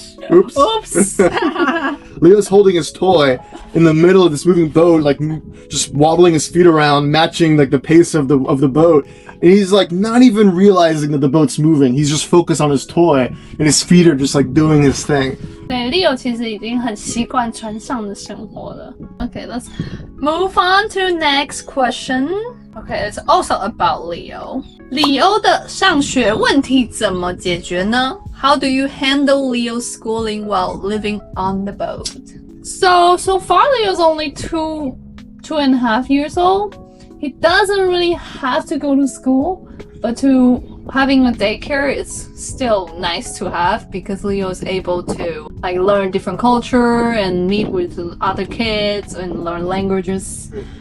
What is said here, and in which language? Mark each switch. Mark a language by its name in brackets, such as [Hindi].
[English] Oops. Oops. Leo's holding his toy in the middle of this moving boat, like just wobbling his feet around, matching like the pace of the boat. And he's like not even realizing that the boat's moving. He's just focused on his toy, and his feet are just like doing his thing. [Chinese] 对 Leo 其实已经很习惯船上的生活了。 [English] Okay, let's move on to next question. Okay, it's also about Leo. [Chinese] 里欧的上学问题怎么解决呢？ [English] How do you handle Leo's schooling while living on the boat? So far Leo's only two and a half years old. He doesn't really have to go to school, but having a daycare is still nice to have because Leo is able to like learn different culture and meet with other kids and learn languages.